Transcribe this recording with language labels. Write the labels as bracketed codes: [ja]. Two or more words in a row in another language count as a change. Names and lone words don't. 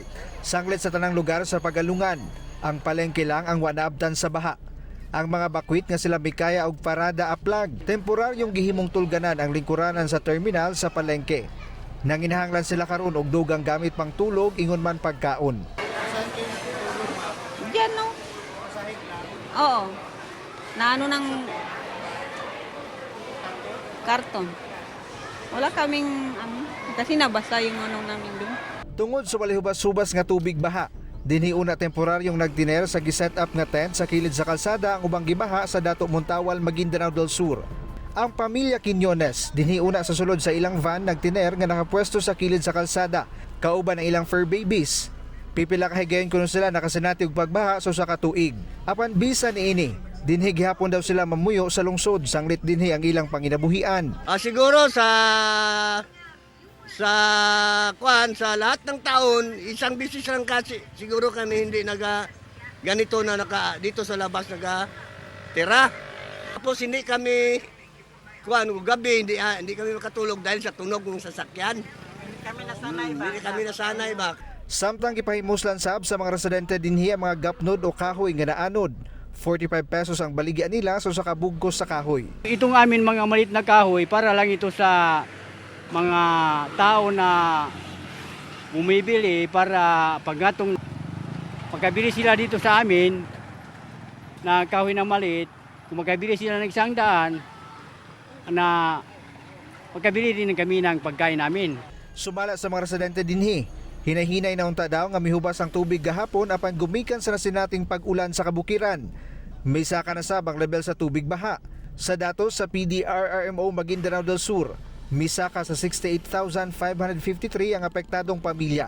[ceb] Sanglit sa tanang lugar sa Pagalungan, ang palengke lang ang wanaabtan sa baha. Ang mga bakwit nga sila Mikaya og Parada Aplag, temporaryong gihimong tulganan ang lingkuranan sa terminal sa palengke. Nanginahanglan sila karon og dugang gamit pang tulog ingon man pagkaon. [tl] Diyan no? Oo. Naano ng karton. Wala kaming kasi nabasa yung namin doon. [ceb] Tungod sa walihubas-subas nga tubig baha, dinhi una temporaryong nagtiner sa giset up nga tent sa kilid sa kalsada ang ubang gibaha sa Dato Montawal, Maguindanao del Sur. Ang pamilya Quiñones dinhi una sa sulod sa ilang van nagtiner nga nakapwesto sa kilid sa kalsada, kauban ang ilang [en] fur babies. [ceb] Pipila ka higayon kuno sila nakasinati og pagbaha sa usa ka tuig. Apan bisan niini, dinhi gihapon daw sila mamuyo sa lungsod sanglit dinhi ang ilang panginabuhian. [tl] Siguro sa lahat ng taon, isang bisis lang kasi siguro kami hindi ganito na dito sa labas tira. Tapos hindi kami gabi hindi kami makatulog dahil sa tunog ng sasakyan. Hindi kami nasanay ba? [ceb] Samtang gipahimuslan sab sa mga residente dinhi ang mga gapnod o kahoy nga naanod. 45 pesos ang baligyan nila sa kabugkos sa kahoy. [tl] Itong amin mga malit na kahoy para lang ito sa mga tao na bumibili para pagkabili sila dito sa amin na kahoy na maliit, kung magkabili sila ng 100 na pagkabili din kami ng pagkain namin. [ceb] Sumala sa mga residente dinhi, hinahinay na unta daw nga mihubas ang tubig gahapon apan gumikan sa nasinating pag-ulan sa kabukiran. May saka na sabang level sa tubig baha. Sa datos sa PDRRMO Maguindanao del Sur, misaka sa 68,553 ang apektadong pamilya.